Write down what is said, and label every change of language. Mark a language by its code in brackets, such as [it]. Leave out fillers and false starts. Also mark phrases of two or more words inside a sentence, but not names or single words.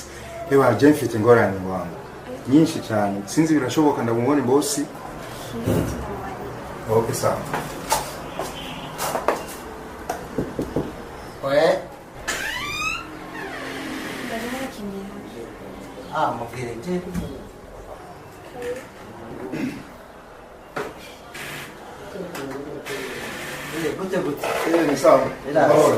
[rn] Ewa je mfite ingorane wangu. Nyinshi cyane. Sinzi birashoboka ndabumubone bosi. Okay sawa. Oye. Mubwire je. Gute. Ni sawa. Amahoro.